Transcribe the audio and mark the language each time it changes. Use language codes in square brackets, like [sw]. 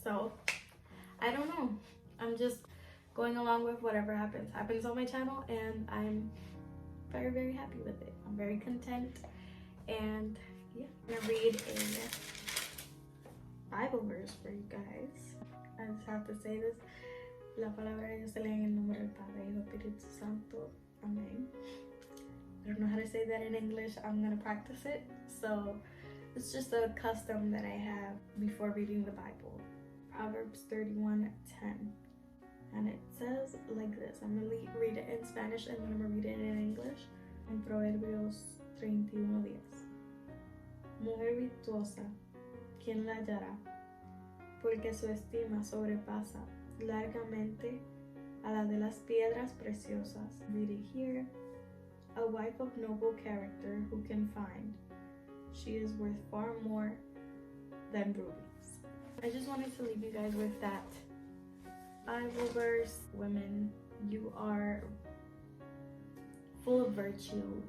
[en] So I don't know, I'm just going along with whatever happens on my channel, and I'm very, very happy with it. I'm very content. And yeah, I'm gonna read a Bible verse for you guys. I just have to say this. [es] La palabra de Dios se lee en el nombre del Padre, Hijo, Espíritu Santo. Amen. [en] I don't know how to say that in English. I'm gonna practice it. So it's just a custom that I have before reading the Bible. Proverbs 31:10. And it says like this. I'm gonna read it in Spanish and then I'm gonna read it in English. [es] En Proverbios 31:10. Mujer virtuosa, ¿quién la hallará? Porque su estima sobrepasa largamente a la de las piedras preciosas. [en] Read it here. A wife of noble character who can find. She is worth far more than rubies. I just wanted to leave you guys with that Bible verse. Women, you are full of virtue.